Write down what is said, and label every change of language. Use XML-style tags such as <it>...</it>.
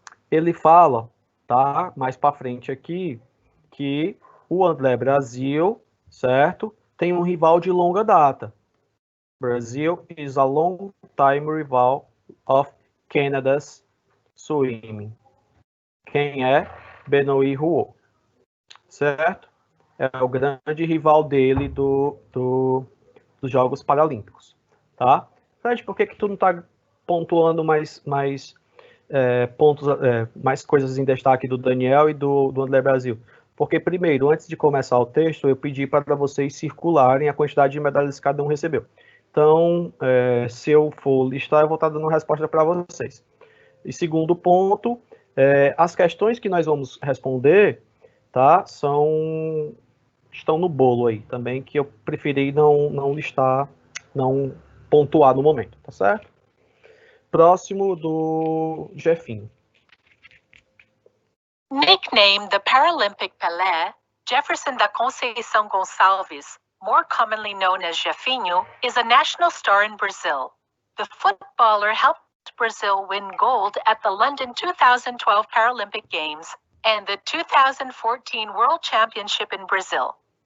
<pt>Ele fala, tá? Mais para frente aqui, que o André Brasil, certo? Tem um rival de longa data.</pt> <en>Brazil is a long time rival of Canada's swimming.</en> <pt>Quem é? Benoit Huot, certo? É o grande rival dele dos Jogos Paralímpicos, tá? Fred, por que tu não tá pontuando mais pontos, mais coisas em destaque do Daniel e do André Brasil? Porque, primeiro, antes de começar o texto, eu pedi para vocês circularem a quantidade de medalhas que cada um recebeu. Então, se eu for listar, eu vou estar dando resposta para vocês. E segundo ponto, as questões que nós vamos responder, tá, estão no bolo aí também, que eu preferi não listar, não pontuar no momento, tá certo? Próximo do Jefinho.</pt> <en>Nicknamed the Paralympic Pelé, Jefferson da Conceição Gonçalves, more commonly known as Jefinho, is a national star in Brazil. The footballer helped Brazil win gold at the London 2012 Paralympic Games and the 2014 World Championship in Brazil.</en>